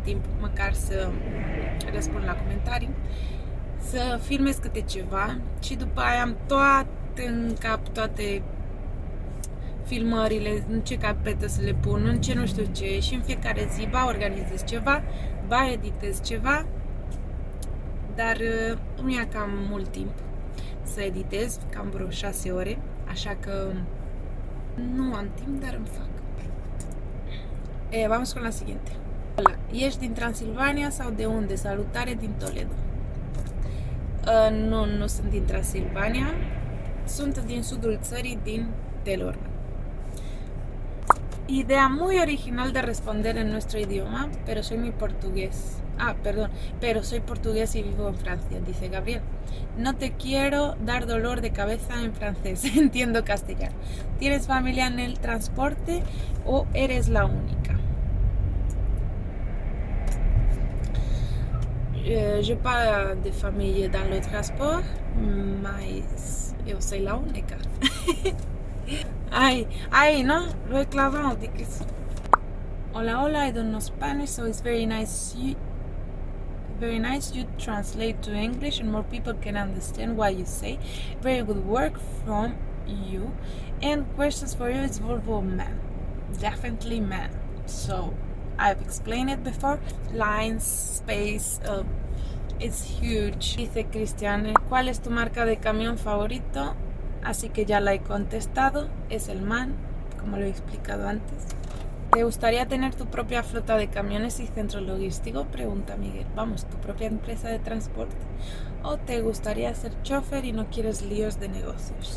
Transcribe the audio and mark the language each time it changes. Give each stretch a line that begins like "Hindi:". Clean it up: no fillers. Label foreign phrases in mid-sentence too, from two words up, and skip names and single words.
Romanian: timp măcar să răspund la comentarii, să filmez câte ceva și după aia am toate în cap, toate filmările, în ce capete să le pun, în ce nu știu ce, și în fiecare zi ba organizez ceva, ba editez ceva, dar îmi ia cam mult timp să editez, cam vreo 6 ore, așa că nu am timp, dar îmi fac.
Spanish: Vamos con la siguiente. Hola,
Romanian: ești din Transilvania sau de unde?
Spanish: Salutare din Toledo.
Romanian: Nu sunt din Transilvania, sunt din sudul țării, din Telorman.
Spanish: Idea muy original de responder en nuestro idioma, pero soy muy portugués. Pero soy portugués y vivo en Francia, dice Gabriel. No te quiero dar dolor de cabeza en francés, entiendo castellano. ¿Tienes familia en el transporte o eres la única?
French: Je pas de famille dans le transport,
Portuguese: mas eu
Spanish: soy la única. Ay, no, lo he clavado. Hola, hola,
English: I don't know Spanish, so it's very nice you translate to English and more people can understand what you say. Very good work from you. And questions for you is Volvo man. Definitely man. So I've explained it before. Lines, space, it's huge.
Spanish: Dice Cristian, ¿cuál es tu marca de camión favorito? Así que ya la he contestado, es el MAN, como lo he explicado antes. ¿Te gustaría tener tu propia flota de camiones y centro logístico? Pregunta Miguel. Vamos, tu propia empresa de transporte. ¿O te gustaría ser chofer y no quieres líos de negocios?